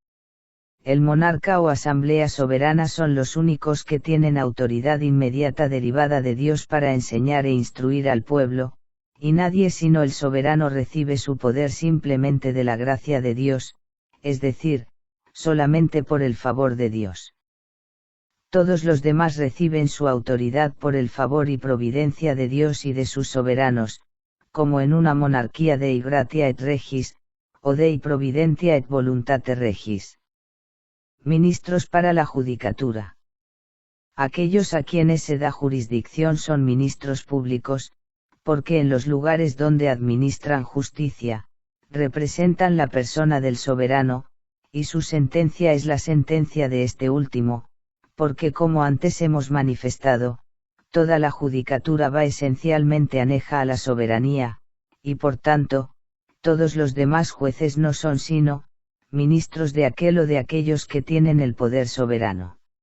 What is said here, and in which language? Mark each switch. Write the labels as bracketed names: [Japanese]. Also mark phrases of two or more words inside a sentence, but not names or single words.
[Spanish] El monarca o asamblea soberana son los únicos que tienen autoridad inmediata derivada de Dios para enseñar e instruir al pueblo, y nadie sino el soberano recibe su poder simplemente de la gracia de Dios, es decir, solamente por el favor de Dios. Todos los demás reciben su autoridad por el favor y providencia de Dios y de sus soberanos, como en una monarquía [Latin] Dei gratia et regis, [Spanish] o [Latin] Dei providentia et voluntate regis. [Spanish] Ministros para la judicatura. Aquellos a quienes se da jurisdicción son ministros públicos, porque en los lugares donde administran justicia, representan la persona del soberano, y su sentencia es la sentencia de este último, porque como antes hemos manifestado, toda la judicatura va esencialmente aneja a la soberanía, y por tanto, todos los demás jueces no son sino, ministros de aquel o de aquellos que tienen el poder soberano.